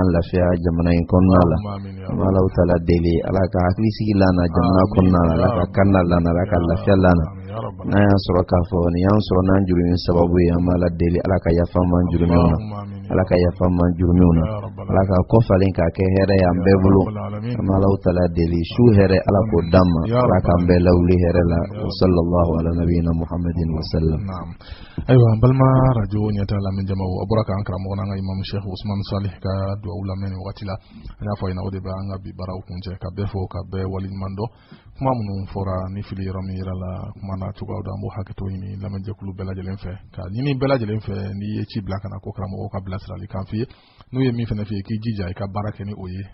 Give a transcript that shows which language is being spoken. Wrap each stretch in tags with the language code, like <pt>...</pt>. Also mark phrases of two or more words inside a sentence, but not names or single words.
<bm>lafiya jamana in kɔnɔna la an b'a taala deli ala ka hakili sigi la na jamana kɔnɔna la ala ka kanna la na ala ka lafiya la na n'an y'a sɔrɔ k'a fɔ nin y'an sɔrɔ n'an jurumin sababu ye an b'a deli ala ka yafa man juruminw na ala ka yafa man juruminw na ala ka kɔfalen k'a kɛ hɛrɛ ye an bɛɛ bolo an b'a taala deli su hɛrɛ ala k'o d'an ma ala k'an bɛɛ lawuli hɛrɛ la</bm> <ar>وصلى الله على نبينا محمد وسلم.</ar> <bm>Ayiwa balima radio ɲɛta lamɛn jamaw a bɔra k'an karamɔgɔ n'an ka imam Sheikh Usman Salih ka duwawu lamɛn nin wagati la an y'a fɔ a ɲɛna o de bɛ an ka bi baaraw kuncɛ ka bɛɛ fɔ ka bɛɛ waleɲuman dɔn kuma minnu fɔra ni fili yɔrɔ min yira la kuma na cogoyaw da an b'o hakɛto ɲini lamɛnjɛkulu bɛɛ lajɛlen fɛ ka ɲini bɛɛ lajɛlen fɛ n'i ye ci bila ka na ko karamɔgɔw ka bilasirali kan f'i ye n'u ye min fɛnɛ f'i ye k'i jija i ka baara kɛ ni o ye</bm>